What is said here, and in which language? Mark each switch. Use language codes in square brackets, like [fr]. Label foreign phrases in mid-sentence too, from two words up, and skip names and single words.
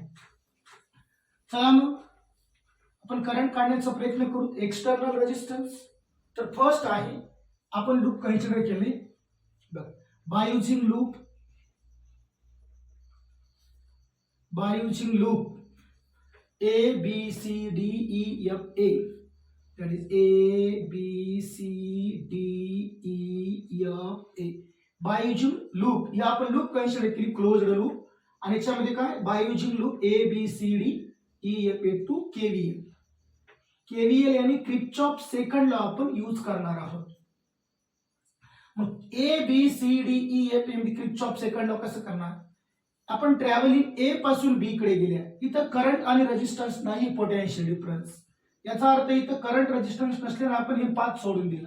[mr] चला मग आपण करंट काढण्याचा प्रयत्न करू. [en] external resistance [mr] तर फर्स्ट आहे आपण [en] loop consider [mr] केले [en] by using loop [mr] A B C D E F A, [en] that is A B C D E F A. by using loop [mr] या आपण [en] loop consider [mr] केली [en] closed loop [mr] आणि याच्यामध्ये काय [en] by using loop A B C D E F A to KVL [mr] यानी [en] Kirchhoff second law [mr] आपण यूज करणार आहोत. मग A B C D E F A [en] Kirchhoff second law [mr] कसं करणार, आपण ट्रॅव्हलिंग ए पासून बी कडे गेल्या, इथं करंट आणि रेजिस्टन्स नाही [en] potential difference, [mr] याचा अर्थ इथं [en] current resistance [mr] नसल्याने आपण हे पाथ सोडून दिला.